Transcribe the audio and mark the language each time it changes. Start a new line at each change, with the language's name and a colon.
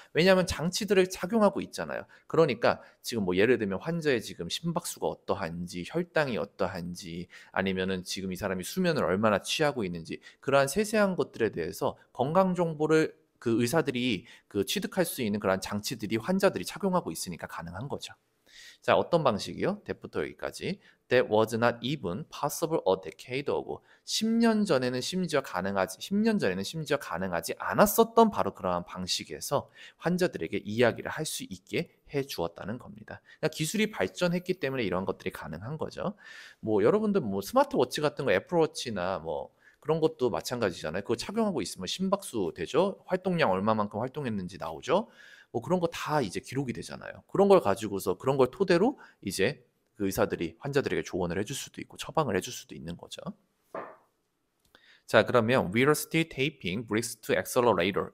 Korean: 왜냐하면 장치들을 착용하고 있잖아요. 그러니까 지금 뭐 예를 들면 환자의 지금 심박수가 어떠한지 혈당이 어떠한지 아니면은 지금 이 사람이 수면을 얼마나 취하고 있는지 그러한 세세한 것들에 대해서 건강 정보를 그 의사들이 그 취득할 수 있는 그러한 장치들이 환자들이 착용하고 있으니까 가능한 거죠. 자, 어떤 방식이요? 대부터 여기까지.
English: that was not even possible a decade ago.
Korean: 10년 전에는 심지어 가능하지 않았었던 바로 그러한 방식에서 환자들에게 이야기를 할 수 있게 해 주었다는 겁니다. 그러니까 기술이 발전했기 때문에 이런 것들이 가능한 거죠. 뭐 여러분들 뭐 스마트워치 같은 거 애플워치나 뭐 그런 것도 마찬가지잖아요. 그거 착용하고 있으면 심박수 되죠. 활동량 얼마만큼 활동했는지 나오죠. 뭐 그런 거 다 이제 기록이 되잖아요. 그런 걸 가지고서 그런 걸 토대로 이제 그 의사들이 환자들에게 조언을 해줄 수도 있고 처방을 해줄 수도 있는 거죠. 자, 그러면
English: velocity taping brings to accelerator.